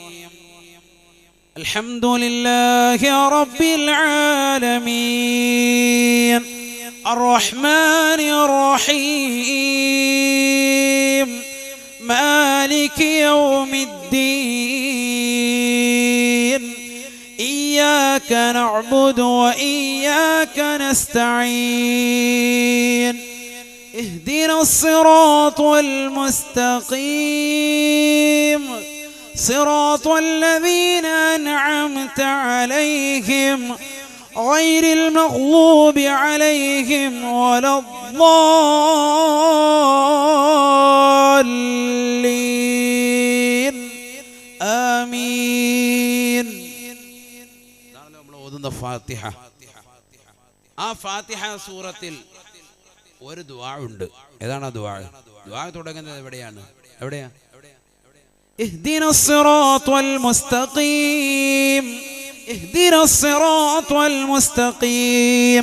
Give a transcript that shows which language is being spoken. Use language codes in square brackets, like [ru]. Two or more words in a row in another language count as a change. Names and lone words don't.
[ar] الحمد لله رب العالمين الرحمن الرحيم مالك يوم الدين إياك نعبد وإياك നസ്തഈൻ اهدنا الصراط المستقيم صراط الذين أنعمت عليهم غير المغضوب عليهم ولا الضالين آمين. [ml] ഫാത്തിഹ. ആ ഫാത്തിഹ സൂറത്തിൽ ഒരു ദുആ ഉണ്ട്. ഏതാണ് ആ ദുആ? ദുആ തുടങ്ങുന്നത് എവിടെയാണ്? എവിടെയാ? [ar] اهدنا الصراط المستقيم اهدنا الصراط المستقيم.